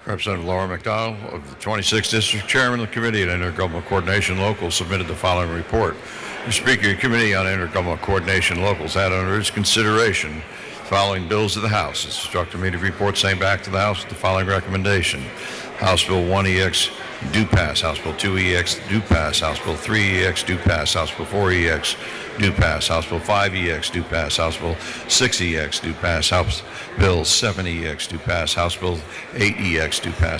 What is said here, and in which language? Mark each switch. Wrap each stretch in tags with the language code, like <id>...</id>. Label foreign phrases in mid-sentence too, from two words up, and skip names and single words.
<en>Representative Laura McDonald of the 26th District, Chairman of the Committee on Intergovernmental Coordination Local, submitted the following report. Mr. Speaker, the Committee on Intergovernmental Coordination Locals had under its consideration the following bills of the House. It's instructed me to report same back to the House with the following recommendation. House Bill 1EX do pass. House Bill 2EX do pass. House Bill 3EX do pass. House Bill 4EX do pass. House Bill 5EX do pass. House Bill 6EX do pass. House Bill 7EX do pass. House Bill 8EX do pass.</en>